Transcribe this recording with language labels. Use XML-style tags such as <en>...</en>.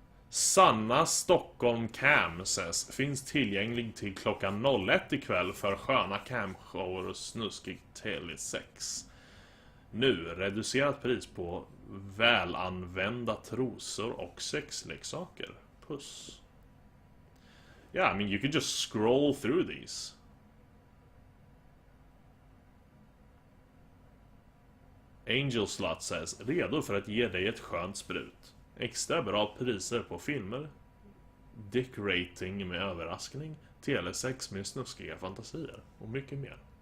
<sv>Sanna Stockholm Cam says, finns tillgänglig till klockan 01 ikväll för sköna camshower och snuskig telesex. Nu, reducerat pris på välanvända trosor och sexleksaker. Puss.</sv> <en>Yeah, I mean, you could just scroll through these.</en> <sv>Angel Slut says, redo för att ge dig ett skönt sprut. Extra bra priser på filmer. Dick rating med överraskning. Telesex med snuskiga fantasier. Och mycket mer.</sv>